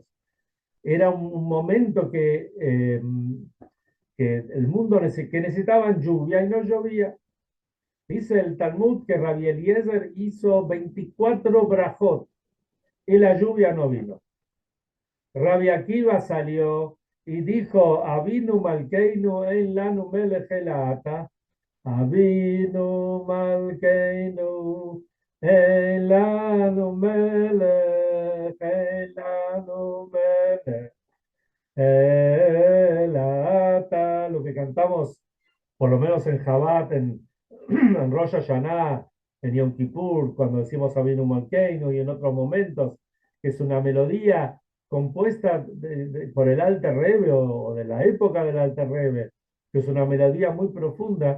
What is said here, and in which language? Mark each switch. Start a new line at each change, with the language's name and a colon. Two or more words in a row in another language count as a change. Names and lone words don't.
Spanish: Era un momento que el mundo que necesitaban lluvia y no llovía. Dice el Talmud que Rabbi Eliezer hizo 24 brajot y la lluvia no vino. Rabbi Akiva salió y dijo,
Hebrew: אבינו מלכנו אין לנו מלך אלא אתה אבינו מלכנו אין לנו מלך אלנו מלך elata,
Spanish: lo que cantamos por lo menos en Jabat, en Rosh Hashanah, en Yom Kippur, cuando decimos
Hebrew: אבינו מלכנו
Spanish: y en otros momentos, que es una melodía compuesta por el Alter Rebbe o de la época del Alter Rebbe, que es una melodía muy profunda.